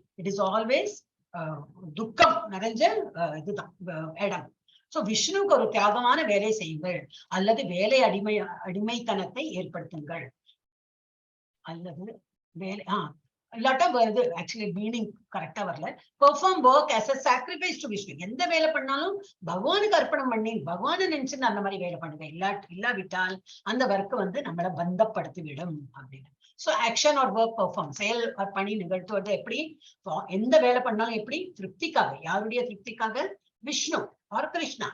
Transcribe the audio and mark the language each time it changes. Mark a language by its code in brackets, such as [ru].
[en] it is always [ta] துக்கம் நிறைஞ்ச இதுதான் இடம். சோ விஷ்ணுவுக்கு ஒரு தியாகமான வேலை செய்யுங்கள், அல்லது வேலை அடிமைத்தனத்தை ஏற்படுத்துங்கள், அல்லது வேலை இல்லாட்டா இது ஆக்சுவலி மீனிங் கரெக்டா வரல. [en] Perform work as a sacrifice to Vishnu. [ta] எந்த வேலை பண்ணாலும் பகவானுக்கு அர்ப்பணம் பண்ணி பகவானை நினைச்சுன்னு அந்த மாதிரி வேலை பண்ணுங்க. இல்லாவிட்டால் அந்த ஒர்க் வந்து நம்மளை பந்தப்படுத்தி விடும் அப்படின்னு. [en] so action are work perform, [ta] செயல் பணி நிகழ்த்துவது எப்படி? எந்த வேலை பண்ணாலும் எப்படி? திருப்திக்காக. யாருடைய திருப்திக்காக? விஷ்ணு ஆர் கிருஷ்ணா.